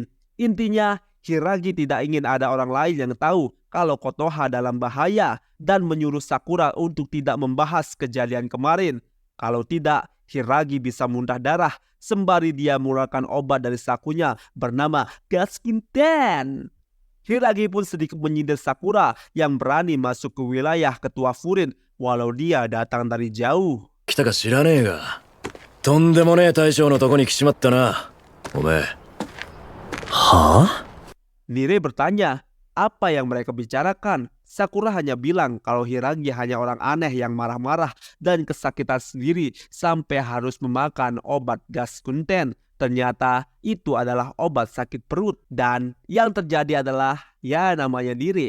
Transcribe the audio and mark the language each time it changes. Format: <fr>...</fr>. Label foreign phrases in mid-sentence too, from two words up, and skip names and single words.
<id>Intinya, Hiragi tidak ingin ada orang lain yang tahu kalau Kotoha dalam bahaya dan menyuruh Sakura untuk tidak membahas kejadian kemarin. Kalau tidak, Hiragi bisa muntah darah sembari dia mengeluarkan obat dari sakunya bernama Gaskin 10. Hiragi pun sedikit menyindir Sakura yang berani masuk ke wilayah ketua Furin walau dia datang dari jauh.</id> <ja>来たか知らねえが、とんでもねえ大将のとこに来ちまったな、おめえ。はあ?</ja> <id>Nire bertanya, apa yang mereka bicarakan? Sakura hanya bilang kalau Hiragi hanya orang aneh yang marah-marah dan kesakitan sendiri sampai harus memakan obat gas kunten. Ternyata itu adalah obat sakit perut, dan yang terjadi adalah ya namanya Nire.</id>